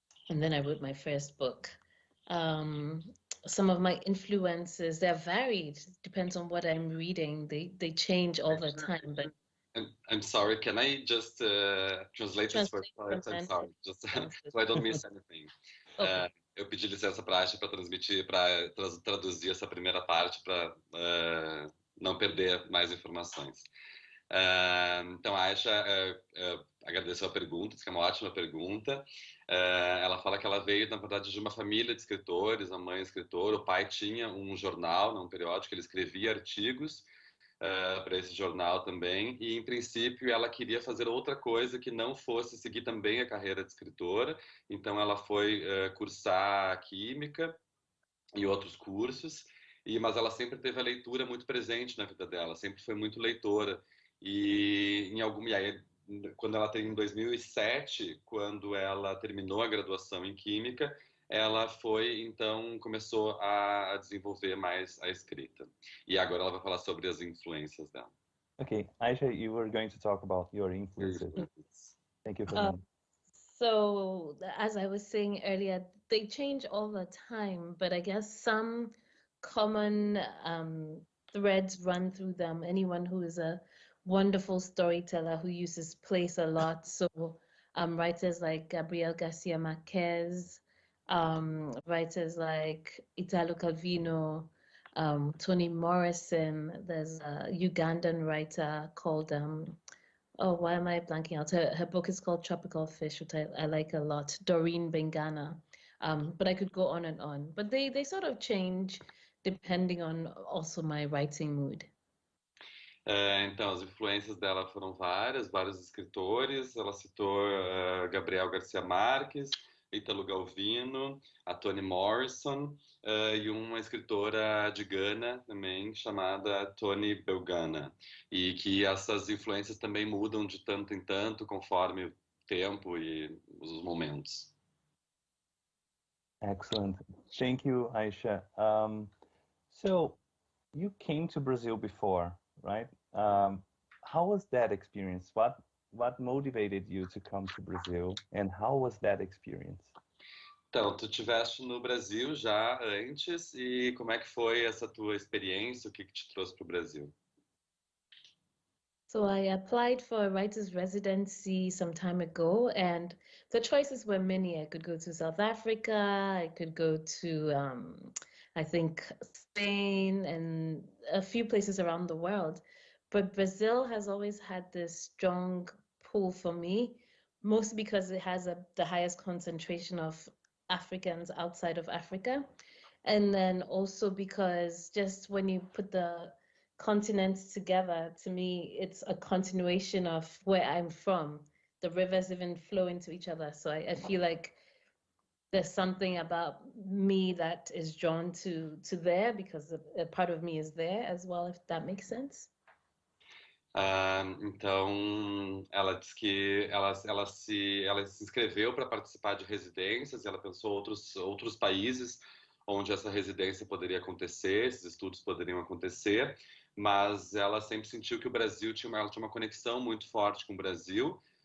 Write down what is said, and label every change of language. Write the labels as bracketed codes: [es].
[en] And then I wrote my first book. Some of my influences, they're varied, depends on what I'm reading. They change all the time. But I'm sorry, can I just translate this first part? I'm sorry, just so I don't miss anything. Okay. [pt] Eu pedi licença para a Ayesha para traduzir essa primeira parte para não perder mais informações. Então a Ayesha agradeceu a pergunta, disse que é uma ótima pergunta. Ela fala que ela veio, na verdade, de uma família de escritores, a mãe é escritora, o pai tinha um jornal, um periódico, ele escrevia artigos para esse jornal também, e em princípio ela queria fazer outra coisa que não fosse seguir também a carreira de escritora, então ela foi cursar química e outros cursos, mas ela sempre teve a leitura muito presente na vida dela, sempre foi muito leitora. E aí, quando ela tem em 2007, quando ela terminou a graduação em Química, ela começou a desenvolver mais a escrita. E agora ela vai falar sobre as influências dela. [en] Okay, Ayesha, you were going to talk about your influences. Thank you for that. So, as I was saying earlier, they change all the time, but I guess some common threads run through them. Anyone who is a wonderful storyteller who uses place a lot. So, writers like Gabriel Garcia Marquez, writers like Italo Calvino, Toni Morrison. There's a Ugandan writer called oh, why am I blanking out? Her book is called Tropical Fish, which I like a lot. Doreen Bengana. But I could go on and on. But they sort of change depending on also my writing mood. [pt] Então, as influências dela foram vários escritores. Ela citou Gabriel Garcia Marques, Italo Calvino, a Toni Morrison e uma escritora de Gana também chamada Toni Belgana, e que essas influências também mudam de tanto em tanto conforme o tempo e os momentos. [en] Excellent. Thank you, Ayesha. So you came to Brazil before, right? How was that experience? What motivated you to come to Brazil, and how was that experience? [pt] Então, tu estiveste no Brasil já antes, e como é que foi essa tua experiência? O que te trouxe para o Brasil? [en] So I applied for a writer's residency some time ago, and the choices were many. I could go to South Africa, I could go to, I think, Spain, and a few places around the world. But Brazil has always had this strong pull for me, mostly because it has the highest concentration of Africans outside of Africa. And then also because just when you put the continents together, to me, it's a continuation of where I'm from. The rivers even flow into each other. So I feel like there's something about me that is drawn to there, because a part of me is there as well, if that makes sense. [pt] Então, ela diz que ela se inscreveu para participar de residências, ela pensou outros países onde essa residência poderia acontecer, esses estudos poderiam acontecer, mas ela sempre sentiu que o Brasil tinha uma conexão muito forte com o Brasil,